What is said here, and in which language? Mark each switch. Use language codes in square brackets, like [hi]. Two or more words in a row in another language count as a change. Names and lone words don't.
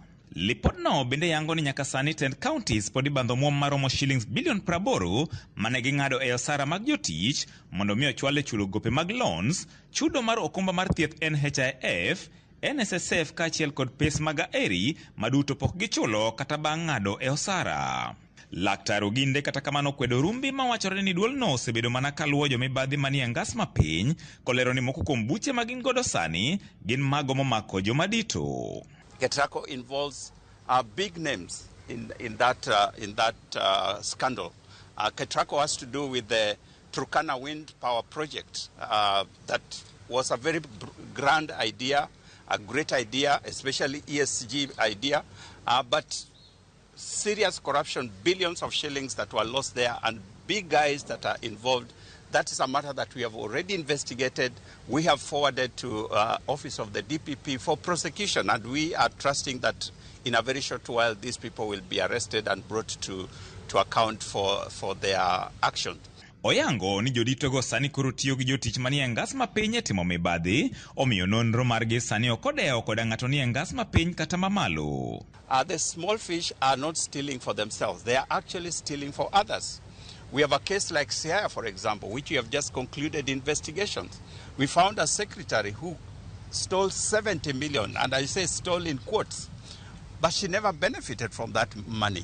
[luo] Lipot no bende yango ni nyaka sani tend counties podi bandho muom maromo shillings bilion 80 mane ging'ado e osara mag jotich mondo mi ochwale chulo gope mag loans, chudo mar okumba mar thieth NHIF, NSSF kaachiel kod pes mag aeri maduto pok gichulo kata bang' ng'ado e osara. Laktar Oginde kata kamano kwedo rumbi mawachore ni duol no osebedo mana kaluwo jomibadhi manie ngas mapiny kolero ni moko kuom buche magin godo sani gin mago momako jomadito. [en] Ketraco involves big names in that scandal. Ketraco has to do with the Turkana wind power project. That was a very grand idea, a great idea, especially ESG idea, but serious corruption, billions of shillings that were lost there, and big guys that are involved. That is a matter that we have already investigated. We have forwarded to office of the DPP for prosecution, and we are trusting that in a very short while these people will be arrested and brought to account for their actions. [luo] Oyango ni jodito go sani koro tiyo gi jotich manie ngas mapiny e timo mibadhi, omiyo nonro margi sani okodeo koda ng'ato nie ngas mapiny kata mamalo. [en] The small fish are not stealing for themselves. They are actually stealing for others. We have a case like Siaya, for example, which we have just concluded investigations. We found a secretary who stole 70 million, and I say stole in quotes, but she never benefited from that money.